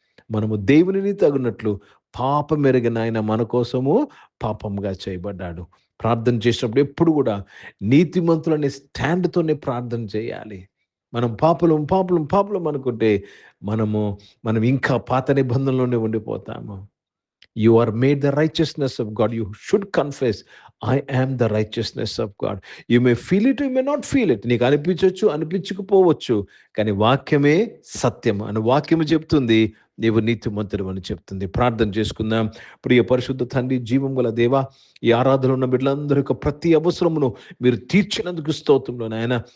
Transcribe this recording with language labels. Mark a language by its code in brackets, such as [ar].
[te] మనము దేవునిని తగినట్లు పాపమెరిగిన ఆయన మన కోసము పాపముగా చేయబడ్డాడు. ప్రార్థన చేసినప్పుడు ఎప్పుడు కూడా నీతిమంతులు అనే స్టాండ్తోనే ప్రార్థన చేయాలి. మనం పాపులం అనుకుంటే మనం ఇంకా పాత నిబంధనలోనే ఉండిపోతాము. [en] You are made the righteousness of God. You should confess, I am the righteousness of God. You may feel it, you may not feel it. [te] నీకు అనిపించవచ్చు, అనిపించకపోవచ్చు, కానీ వాక్యమే సత్యం అని వాక్యము చెప్తుంది. నీవు నీతిమంతుడు అని చెప్తుంది. ప్రార్థన చేసుకుందాం. ప్రియ పరిశుద్ధ తండ్రి, జీవం గల దేవా, ఈ ఆరాధనలో ఉన్న బిడ్డలందరి యొక్క ప్రతి అవసరమును మీరు తీర్చినందుకు స్తోత్రంలో నాయన.